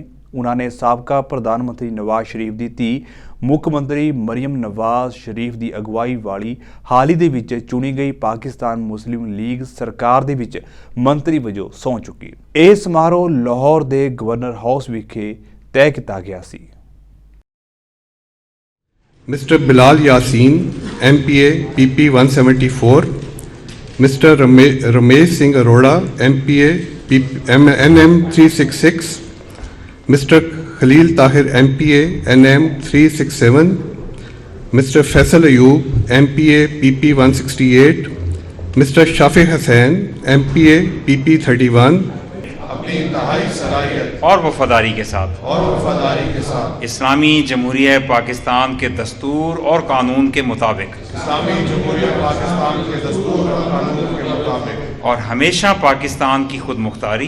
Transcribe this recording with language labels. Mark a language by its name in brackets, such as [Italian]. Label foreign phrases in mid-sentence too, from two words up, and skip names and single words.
[Punjabi] ਉਹਨਾਂ ਨੇ ਸਾਬਕਾ ਪ੍ਰਧਾਨ ਮੰਤਰੀ ਨਵਾਜ਼ ਸ਼ਰੀਫ ਦੀ ਧੀ ਮੁੱਖ ਮੰਤਰੀ ਮਰੀਮ ਨਵਾਜ਼ ਸ਼ਰੀਫ ਦੀ ਅਗਵਾਈ ਵਾਲੀ ਹਾਲ ਹੀ ਦੇ ਵਿੱਚ ਚੁਣੀ ਗਈ ਪਾਕਿਸਤਾਨ ਮੁਸਲਿਮ ਲੀਗ ਸਰਕਾਰ ਦੇ ਵਿੱਚ ਮੰਤਰੀ ਵਜੋਂ ਸਹੁੰ ਚੁੱਕੀ। ਇਹ ਸਮਾਰੋਹ ਲਾਹੌਰ ਦੇ ਗਵਰਨਰ ਹਾਊਸ ਵਿਖੇ ਤੈਅ ਕੀਤਾ ਗਿਆ ਸੀ। [English] Mr. Bilal Yasin, MPA, PP 174. Mr. Ramesh Singh Arora, MPA, NM 366. Mr. Khalil Tahir, MPA, NM 367. Mr. Faisal Ayub, MPA, PP 168. Mr. Shafi Hassan, MPA, PP 31. [Urdu] اپنی انتہائی صلاحیت اور وفاداری کے ساتھ اسلامی جمہوریہ پاکستان کے دستور اور قانون کے مطابق اسلامی جمہوریہ پاکستان کے دستور اور قانون کے مطابق اور ہمیشہ پاکستان کی خود مختاری